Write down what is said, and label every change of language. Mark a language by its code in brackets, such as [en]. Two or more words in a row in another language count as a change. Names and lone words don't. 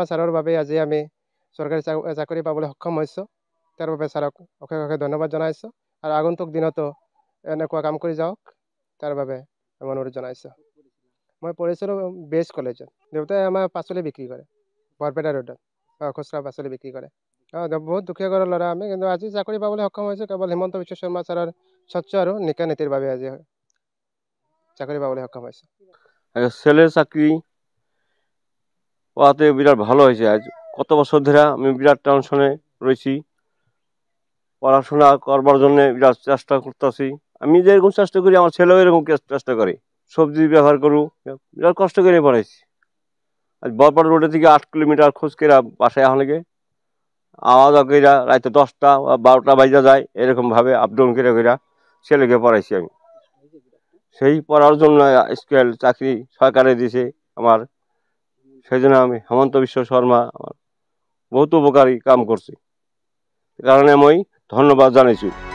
[as] ছাৰৰ বাবে আজি আমি চৰকাৰী চাকৰি পাবলৈ সক্ষম হৈছোঁ তাৰ বাবে ছাৰক অশেষ অশেষ ধন্যবাদ জনাইছোঁ আৰু আগন্তুক দিনতো এনেকুৱা কাম কৰি যাওক তাৰ বাবে অনুৰোধ জনাইছোঁ মই পঢ়িছিলোঁ বেষ্ট কলেজত দেউতাই আমাৰ পাচলি বিক্ৰী কৰে বৰপেটা ৰোডত খুচৰা পাচলি বিক্ৰী কৰে বহুত দুখীয়া ঘৰৰ ল'ৰা আমি কিন্তু আজি চাকৰি পাবলৈ সক্ষম হৈছোঁ কেৱল হিমন্ত বিশ্ব শৰ্মা ছাৰৰ স্বচ্ছ আৰু নিকা নীতিৰ বাবে আজি চাকৰি পাবলৈ সক্ষম হৈছোঁ [bn] ছেলের চাকরি পাওয়াতে বিরাট ভালো হয়েছে আজ কত বছর ধরে আমি বিরাট টেনশনে রয়েছি পড়াশোনা করবার জন্য বিরাট চেষ্টা করতেছি আমি যেরকম চেষ্টা করি আমার ছেলেও এরকম চেষ্টা করে সবজি ব্যবহার করু বিরাট কষ্ট করে পড়াইছি আজ বরপাড়া রোডে থেকে 8 কিলোমিটার খোঁজ করে বাসায় এখন লেগে আওয়াজ করে রাতে 10টা বা 12টা বাজা যায় এরকমভাবে আপ ডাউন করে ছেলেকে পড়াইছি আমি সেই পড়ার জন্য স্কুল চাকরি সরকারে দিয়েছে আমার সেই জন্য আমি হেমন্ত বিশ্ব শর্মা আমার বহুত উপকারী কাম করছে কারণে আমি ধন্যবাদ জানাইছি